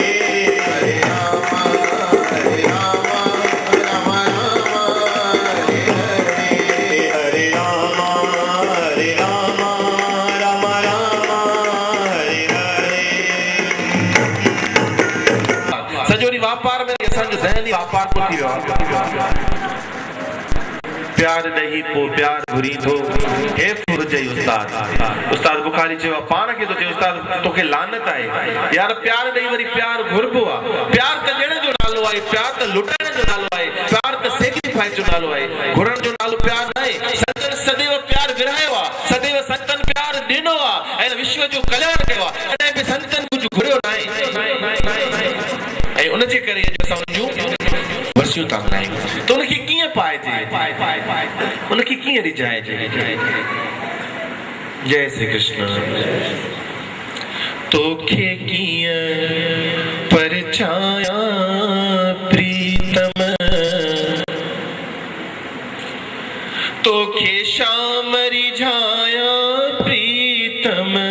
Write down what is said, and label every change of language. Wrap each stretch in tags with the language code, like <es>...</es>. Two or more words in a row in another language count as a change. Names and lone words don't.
<sd>हरे राम राम हरे हरे, हे हरे राम राम हरे हरे। सजोरी वापार में संग ज़हनी वापार को थी वियो। प्यार नहीं पो प्यार घुरी थो हे फुरजई उस्ताद बुखारी चयो पाण खे तो चयो उस्ताद तोखे लानत आहे यार, प्यार नहीं वरी प्यार घुरबो आहे। प्यार त ॾियण जो नालो आहे, प्यार त लुटाइण जो नालो आहे, प्यार त सेक्रीफाइस जो नालो आहे, घुरण जो नालो प्यार न आहे। संतन सदैव प्यार विरहायो आहे, सदैव संतन प्यार ॾिनो आहे ऐं विश्व जो कल्याण कयो आहे, कॾहिं बि संतन कुझु घुरियो न आहे। ऐं उनजे करे जो असां उनजूं वर्सियूं था मल्हायूं त उनखे कीअं पाइजे, उनखे कीअं रिझाइजे। जय श्री कृष्ण। तोखे कीअं परछाया प्रीतम, तोखे शाम रिझाया प्रीतम,</sd>